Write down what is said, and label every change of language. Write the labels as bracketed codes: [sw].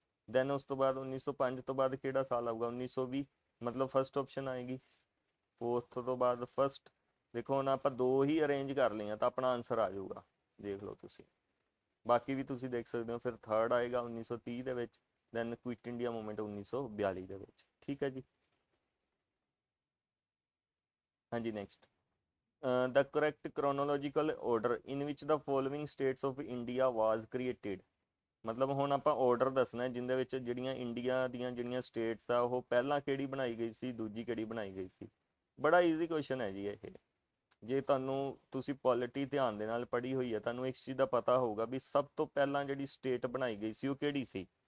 [pa] Then ਉਸ ਤੋਂ ਬਾਅਦ 1905 ਤੋਂ ਬਾਅਦ ਕਿਹੜਾ ਸਾਲ ਆਊਗਾ? 1920, ਮਤਲਬ ਫਸਟ ਆਪਸ਼ਨ ਆਏਗੀ। ਫੋਰਥ ਤੋਂ ਬਾਅਦ ਫਸਟ। ਦੇਖੋ ਹੁਣ ਆਪਾਂ ਦੋ ਹੀ ਅਰੇਂਜ ਕਰ ਲਈਆਂ ਤਾਂ ਆਪਣਾ ਆਨਸਰ ਆ ਜਾਊਗਾ, ਦੇਖ ਲਓ ਤੁਸੀਂ। ਬਾਕੀ ਵੀ ਤੁਸੀਂ ਦੇਖ ਸਕਦੇ ਹੋ। ਫਿਰ ਥਰਡ ਆਏਗਾ 1930 ਦੇ ਵਿੱਚ, ਦੈਨ ਕੁਇਟ ਇੰਡੀਆ ਮੂਵਮੈਂਟ 1942 ਦੇ ਵਿੱਚ। ਠੀਕ ਹੈ ਜੀ। [en] ਹਾਂਜੀ, next the correct chronological order in which the following states of India was created। [pa] ਮਤਲਬ ਹੁਣ ਆਪਾਂ ਆਰਡਰ ਦੱਸਣਾ ਜਿੰਦੇ ਵਿੱਚ ਜਿਹੜੀਆਂ ਇੰਡੀਆ ਦੀਆਂ ਜਿਹੜੀਆਂ ਸਟੇਟਸ ਆ ਉਹ ਪਹਿਲਾਂ ਕਿਹੜੀ ਬਣਾਈ ਗਈ ਸੀ, ਦੂਜੀ ਕਿਹੜੀ ਬਣਾਈ ਗਈ ਸੀ। ਬੜਾ ਈਜ਼ੀ ਕੁਐਸਚਨ ਹੈ ਜੀ ਇਹ। ਜੇ ਤੁਸੀਂ ਪੋਲਿਟੀ ਧਿਆਨ ਦੇ ਨਾਲ ਪੜ੍ਹੀ ਹੋਈ ਹੈ, ਤੁਹਾਨੂੰ ਇਸ ਚੀਜ਼ ਦਾ ਪਤਾ ਹੋਊਗਾ ਵੀ ਸਭ ਤੋਂ ਪਹਿਲਾਂ ਜਿਹੜੀ ਸਟੇਟ ਬਣਾਈ ਗਈ ਸੀ ਉਹ ਕਿਹੜੀ ਸੀ।